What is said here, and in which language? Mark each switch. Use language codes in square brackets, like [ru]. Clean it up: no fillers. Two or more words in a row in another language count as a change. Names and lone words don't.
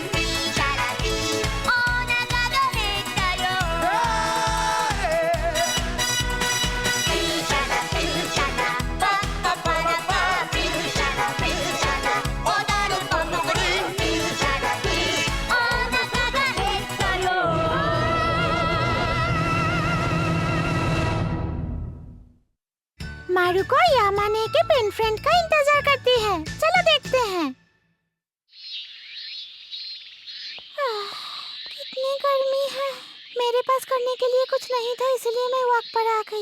[ja] ピーシャラピーお腹が減ったよピーシャラピーシャラパッパパラパピーシャラピーシャラ踊るパパリピーシャラピーお腹が減ったよ [hi] मारुको यामाने के पेन फ्रेंड का इंतजार करती है। चलो देखते हैं। कितनी गर्मी है। मेरे पास करने के लिए कुछ नहीं था, इसलिए मैं वॉक पर आ गई।